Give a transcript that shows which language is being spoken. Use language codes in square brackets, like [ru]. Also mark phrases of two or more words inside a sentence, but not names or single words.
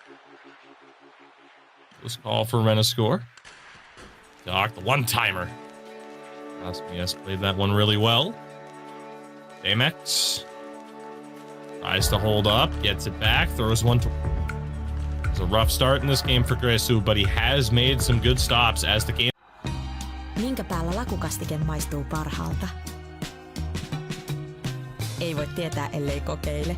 [en] This call for Renascor. Doc, the one-timer. Osmias played that one really well. Damex tries to hold up, gets it back, throws one to... It's a rough start in this game for Gresu, but he has made some good stops as the game... [fi] Minkä päällä lakukastike maistuu parhaalta? Ei voi tietää, ellei kokeile.